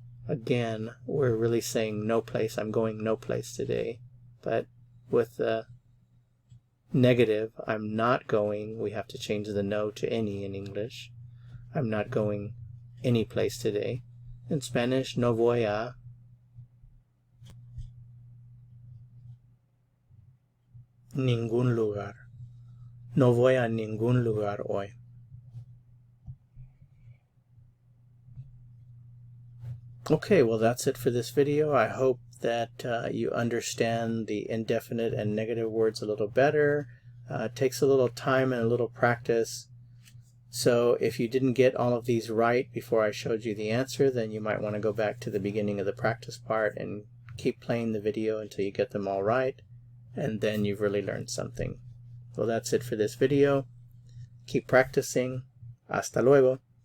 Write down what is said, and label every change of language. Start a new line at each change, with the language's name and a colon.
English: again, we're really saying no place. I'm going no place today. But with the negative, I'm not going, we have to change the no to any in English. I'm not going any place today. In Spanish,
Spanish: no voy a ningún lugar. No voy a ningún lugar hoy.
English: Okay, well that's it for this video. I hope that you understand the indefinite and negative words a little better. It takes a little time and a little practice. So if you didn't get all of these right before I showed you the answer, then you might want to go back to the beginning of the practice part and keep playing the video until you get them all right, and then you've really learned something. Well, that's it for this video. Keep practicing. Hasta luego.